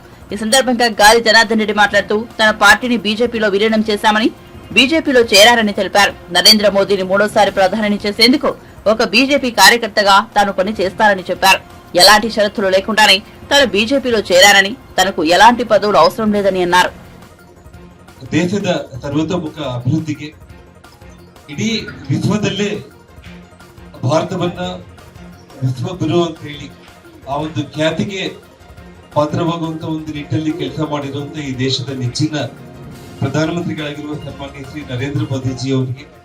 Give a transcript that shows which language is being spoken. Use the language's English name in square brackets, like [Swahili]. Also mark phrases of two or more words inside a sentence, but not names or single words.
[Telugu] ఈ సందర్భంగా గాలి జనార్దన్ రెడ్డి మాట్లాడుతూ తన పార్టీని బీజేపీలో విలీనం చేశామని, బీజేపీలో చేరారని తెలిపారు. నరేంద్ర మోదీని మూడోసారి ప్రధాని చేసేందుకు ఒక బీజేపీ కార్యకర్తగా తాను పని చేస్తారని చెప్పారు. ఎలాంటి షరతులు లేకుండానే తాను బీజేపీలో చేరారని, తనకు ఎలాంటి పదవులు అవసరం లేదని అన్నారు. [Kannada] ದೇಶದ ಸರ್ವತೋಮುಖ ಅಭಿವೃದ್ಧಿಗೆ ಇಡೀ ವಿಶ್ವದಲ್ಲೇ ಭಾರತವನ್ನ ವಿಶ್ವಗುರು ಅಂತ ಹೇಳಿ ಆ ಒಂದು ಖ್ಯಾತಿಗೆ ಪಾತ್ರವಾಗುವಂತ ಒಂದು ನಿಟ್ಟಿನಲ್ಲಿ ಕೆಲಸ ಮಾಡಿರುವಂತ ಈ ದೇಶದ ನೆಚ್ಚಿನ ಪ್ರಧಾನಮಂತ್ರಿಗಳಾಗಿರುವ ಸನ್ಮಾನ್ಯ ಶ್ರೀ ನರೇಂದ್ರ ಮೋದಿಜಿ ಅವರಿಗೆ